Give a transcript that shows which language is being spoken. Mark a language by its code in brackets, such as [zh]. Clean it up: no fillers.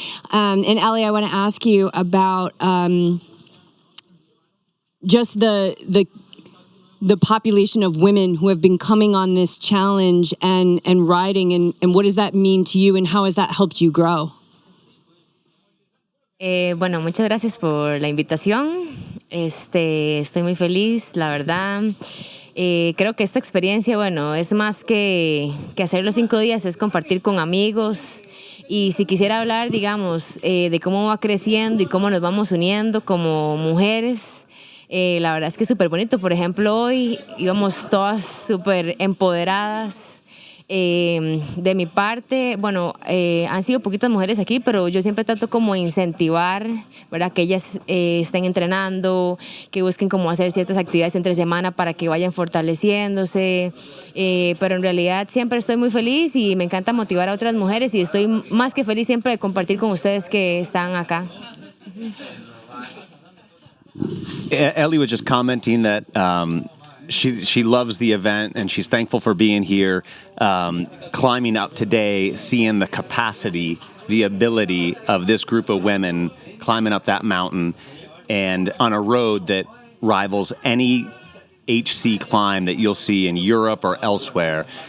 [en] And Ellie, I want to ask you about just the population of women who have been coming on this challenge and riding, and what does that mean to you, and how has that helped you grow? [es] Bueno, muchas gracias por la invitación. Estoy muy feliz, la verdad. Creo que esta experiencia, bueno, es más que hacer los 5 días, es compartir con amigos. Y si quisiera hablar, digamos, de cómo va creciendo y cómo nos vamos uniendo como mujeres, la verdad es que es súper bonito. Por ejemplo, hoy íbamos todas súper empoderadas. De mi parte, bueno, han sido poquitas mujeres aquí, pero yo siempre trato como incentivar, ¿verdad? Que ellas estén entrenando, que busquen cómo hacer ciertas actividades entre semana para que vayan fortaleciéndose, pero en realidad siempre estoy muy feliz y me encanta motivar a otras mujeres y estoy más que feliz siempre de compartir con ustedes que están acá. [en] Ellie was just commenting that she loves the event and she's thankful for being here, climbing up today, seeing the capacity, the ability of this group of women climbing up that mountain and on a road that rivals any HC climb that you'll see in Europe or elsewhere.